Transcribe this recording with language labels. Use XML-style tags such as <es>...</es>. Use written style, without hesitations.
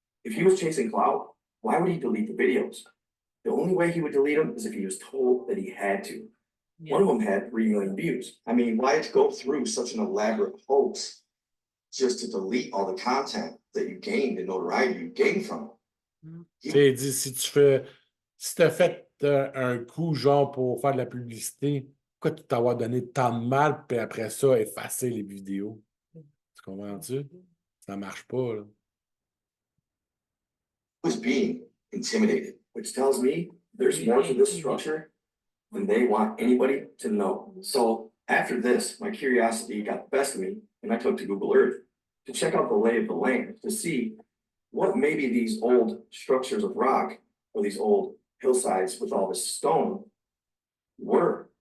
<en>If he was chasing clout, why would he delete the videos? The only way he would delete them is if he was told that he had to. Yeah. One of them had 3 million views. I mean, why go through such an elaborate hoax just to delete all the content that you gained and notoriety you gained from it?</en> <fr>Il dit, si tu as fait un coup genre pour faire de la publicité, pourquoi tu t'avoir donné tant de mal, puis après ça, effacer les vidéos? Tu comprends-tu? Ça marche pas, là.</fr> <en>Was being intimidated, which tells me there's more to this structure than they want anybody to know. So after this, my curiosity got the best of me, and I took to Google Earth to check out the lay of the land, to see what maybe these old structures of rock or these old hillsides with all this stone were.</en>